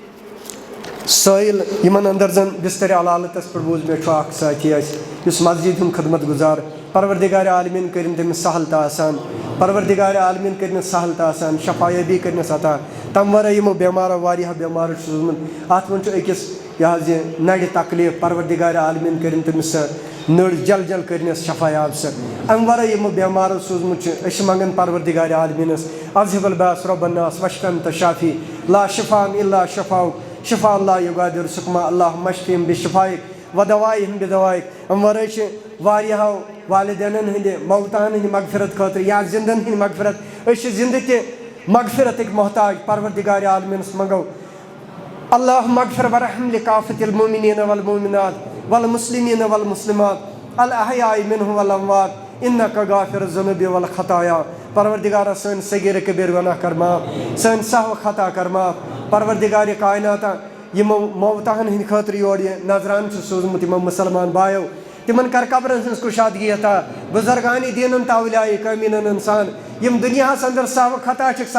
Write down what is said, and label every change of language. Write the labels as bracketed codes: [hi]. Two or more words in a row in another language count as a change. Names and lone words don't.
[ks] سٲیِل یِمن اندر زن بسترِ علالتس پٮ۪ٹھ بوٗز مےٚ چھُ اکھ سٲتھی اَسہِ یُس مسجد ہُنٛد خدمت گُزار پروردِگارِ عالمیٖن کٔرِنۍ تٔمِس سہل تہٕ آسان پروردِگارِ عالمیٖن کٔرنَس سہل تہٕ آسان شفایٲبی کٔرنَس عطا تمہِ ورٲے یِمو بٮ۪مارو واریاہو بٮ۪مارو چھُ سوٗزمُت اتھ منٛز چھُ أکِس یہِ حظ یہِ نرِ تکلیٖف پروردِگارِ عالمیٖن کٔرِنۍ تٔمِس سۄ نٔر جل جل کٔرنَس شفایاب سۄ امہِ ورٲے یِمو بٮ۪مارو سوٗزمُت چھُ أسۍ چھِ منٛگان پروردِگارِ عالمیٖنس [ar] اذہب الباس رب الناس واشف انت شافی لا شفاء الا شفاؤک شفاء لا یغادر سقما اللہم اشفہم بشفائک ودوائہم بدوائک [ks] امہِ ورٲے چھِ واریاہو والدینن ہٕنٛدِ موتان ہٕنٛدِ مغفرت خٲطرٕ یا زندن ہٕنٛدِ مغفرت أسۍ چھِ زندٕ تہِ مغفرتٕکۍ محتاج پروردِگارِ عالمیٖنس منٛگو [ar] اللہم اغفر ورحم لکافة المؤمنین والمؤمنات والمسلمین والمسلمات الاحیاء منہم والاموات انک غافر الذنوب والخطایا [ks] پروردِگارا سٲنۍ صغیٖر کبیٖر گۄناہ کر معاف سٲنۍ سہو خطا کر معاف پروردِگارِ کایناتا یِمو موتاہن ہٕنٛدِ خٲطرٕ یور یہِ نظرانہٕ چھُ سوٗزمُت یِمو مُسلمان بایو تِمن کر قبرن ہٕنٛز کُشادگی عطا بُزرگانہِ دیٖنن تہٕ اولیاءِ کٲمیٖنن انسان یِم دُنیاہس اندر سہو خطا چھِکھ